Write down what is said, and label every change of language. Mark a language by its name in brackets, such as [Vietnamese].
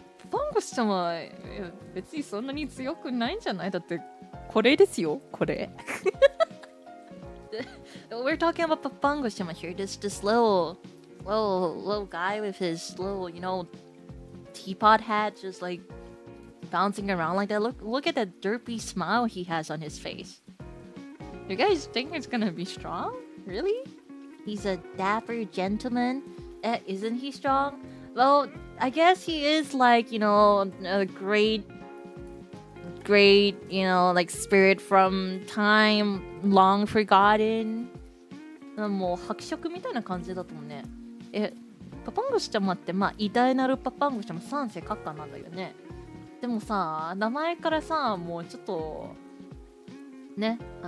[Japanese] Papangoschama 別にそんなに強くないんじゃない？だってこれですよ、これ。 [English] We're talking about Papangoschama here. This little guy with his little, teapot hat, just like bouncing around like that. Look at that derpy smile he has on his face. You guys think it's gonna be strong? Really? He's a dapper gentleman. Isn't he strong? Well, I guess he is like, a great, like spirit from time long forgotten. [Japanese] もう伯爵みたいな感じだと思うね。パパンゴシちゃまって偉大なるパパンゴシちゃま三世閣下なんだよね。でもさ、名前からさ、もうちょっとね、